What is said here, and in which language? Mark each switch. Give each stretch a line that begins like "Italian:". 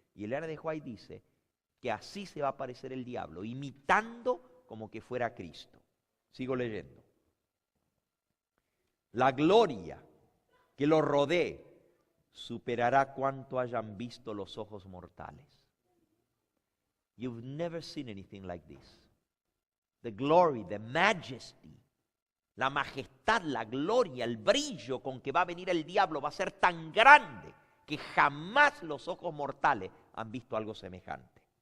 Spanish: Y Elena de White dice que así se va a aparecer el diablo, imitando como que fuera Cristo. Sigo leyendo. La gloria que lo rodee superará cuanto hayan visto los ojos mortales.
English: You've never seen anything like this. The glory, the majesty,
Spanish: la majestad, la gloria, el brillo con que va a venir el diablo va a ser tan grande que jamás los ojos mortales han visto algo semejante.